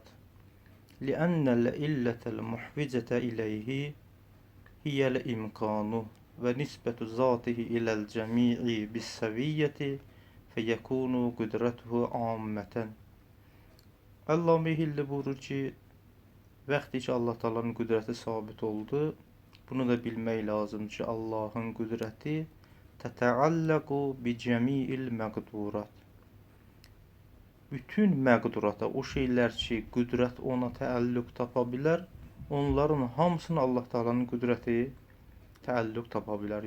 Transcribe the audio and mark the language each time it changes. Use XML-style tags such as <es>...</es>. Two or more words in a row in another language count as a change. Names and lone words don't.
<ar>لأن العلة المحوجة إليه هي الإمكان ونسبة ذاته إلى الجميع بالسوية فيكون قدرته عامة.</ar> <az>Allame Hilli buyurur ki, vaxtı ki Allah Taala'nın qüdrəti sabit oldu, bunu da bilmək lazımdır ki, Allahın qüdrəti</az> <ar>تتعلق بجميع المقدورات.</ar> <az>Bütün məqdurata, o şeylər ki, qüdrət ona təəlluq tapa bilər, onların hamısına Allah Taala'nın qüdrəti təəlluq tapa bilər.</az>